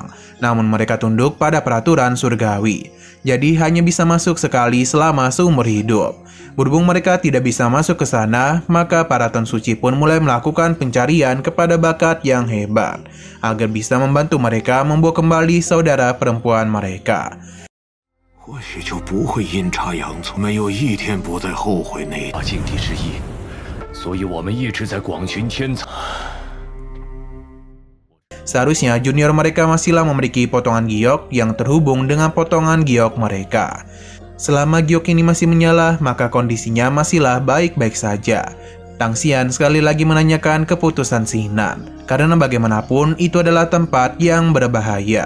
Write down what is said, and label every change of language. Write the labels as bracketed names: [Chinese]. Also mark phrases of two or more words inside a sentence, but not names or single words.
[Indonesian] Namun mereka tunduk pada peraturan surgawi. Jadi hanya bisa masuk sekali selama seumur hidup. Berhubung mereka tidak bisa masuk ke sana, maka para Tan Suci pun mulai melakukan pencarian kepada bakat yang hebat agar bisa membantu mereka membawa kembali saudara perempuan mereka. [Chinese] 或许就不会阴差阳错，没有一天不再后悔那。境地之一，所以我们一直在广寻天才。 [Indonesian] Seharusnya junior mereka masihlah memiliki potongan giok yang terhubung dengan potongan giok mereka. Selama giok ini masih menyala, maka kondisinya masihlah baik-baik saja. Tang Xian sekali lagi menanyakan keputusan Xingnan, karena bagaimanapun itu adalah tempat yang berbahaya.